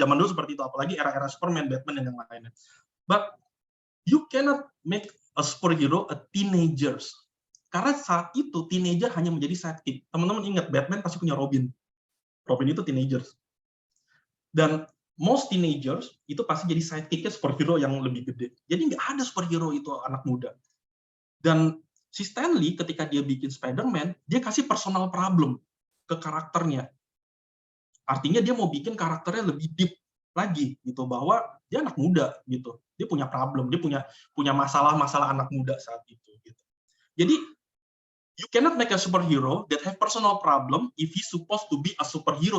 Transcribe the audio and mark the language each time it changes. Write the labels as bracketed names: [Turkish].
[Indonesian] Zaman dulu seperti itu, apalagi era-era Superman, Batman, dan yang lainnya. [English] But you cannot make a superhero a teenagers. [Indonesian] Karena saat itu teenager hanya menjadi sidekick. Teman-teman ingat, Batman pasti punya Robin. Robin itu teenagers. Dan [English] most teenagers [Indonesian] itu pasti jadi sidekicknya superhero yang lebih gede. Jadi nggak ada superhero itu anak muda. Dan si Stan Lee ketika dia bikin Spider-Man, dia kasih personal problem ke karakternya. Artinya dia mau bikin karakternya lebih deep lagi gitu, bahwa dia anak muda gitu. Dia punya problem, dia punya masalah-masalah anak muda saat itu gitu. Jadi [English] you cannot make a superhero that have personal problem if he's supposed to be a superhero.